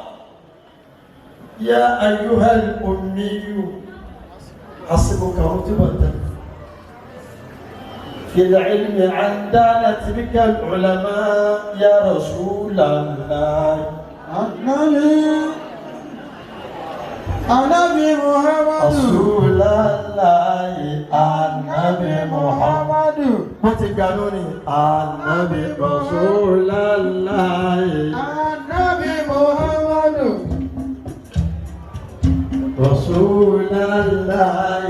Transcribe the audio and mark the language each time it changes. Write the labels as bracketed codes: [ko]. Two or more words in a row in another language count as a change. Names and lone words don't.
[ar] يا أيها الأمي حسبك رتبة في العلم عن دانت بك العلماء يا رسول الله [yo] Ànábì Muhammadu. Rasulallahi Ànábì Muhammadu. Mo ti gbà lónìí. Ànábì Rasulallahi. Ànábì Muhammadu. Rasulallahi